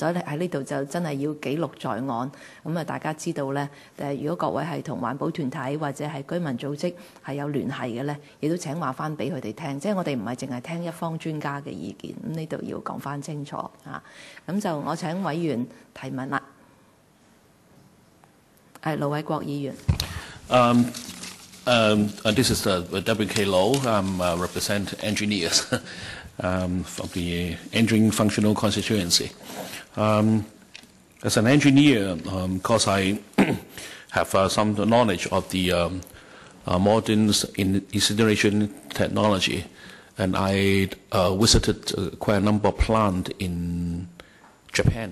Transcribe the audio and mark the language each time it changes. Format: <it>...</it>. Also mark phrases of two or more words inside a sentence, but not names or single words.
<yue>所以喺呢度就真係要記錄在案。咁啊，大家知道呢，如果各位係同環保團體或者係居民組織係有聯繫嘅呢，亦都請話翻俾佢哋聽。即係我哋唔係淨係聽一方專家嘅意見，咁呢度要講翻清楚啊。咁就我請委員提問啦。係盧偉國議員。</yue> <en>This is WK Low. I represent engineers from the Engineering Functional Constituency. As an engineer, because I have some knowledge of the modern incineration technology, and I visited quite a number of plants in Japan.</en>